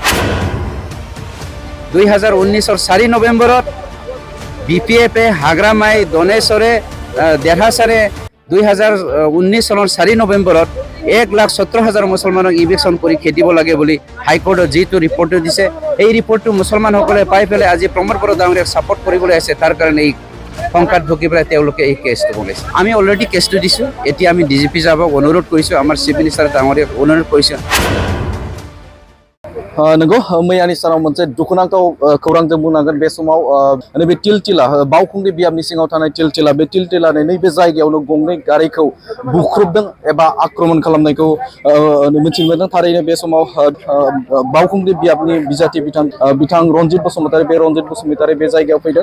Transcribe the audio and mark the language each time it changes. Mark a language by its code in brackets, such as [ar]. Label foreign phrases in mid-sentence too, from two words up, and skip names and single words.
[as] 2019 4 নৱেম্বৰত BPFে হাগ্ৰামাই দনেশ্বৰে দেৰহাছাৰে 2019 চনৰ 4 নৱেম্বৰত 1,17,000 মুছলমানক ইভিকশ্যন কৰি খেদিব লাগে বুলি হাইকোৰ্টত যিটো ৰিপৰ্ট দিছে, এই ৰিপৰ্টটো মুছলমানসকলে পাই পেলাই আজি প্ৰমোদ বড়ো ডাঙৰীয়াক ছাপোৰ্ট কৰিবলৈ আছে। তাৰ কাৰণে এই সংকাত ভুগি পেলাই তেওঁলোকে এই কেছটো বনাইছে। আমি অলৰেডি কেছটো দিছোঁ। এতিয়া আমি DGP সাহেবক অনুৰোধ কৰিছোঁ, আমাৰ [en] chief minister [as] ডাঙৰীয়াক অনুৰোধ কৰিছোঁ। [brx] नंगौ मैयानि सानाव मोनसे दुखुनांथाव खौरांजों बुंनांगोन। बे समाव नैबे तिलतिला बावखुंग्रि बियाबनि सिङाव थानाय तिलतिला, बे तिलतिलानि नैबे जायगायावनो गंनै गारिखौ बुख्रुबदों एबा आक्रमण खालामनायखौ मिथिनो मोनदों। थारैनो बे समाव बावखुंग्रि बियाबनि बिजाथि बिथां रनजित बसुमतारी, बे रनजित बसुमतारी बे जायगायाव फैदों।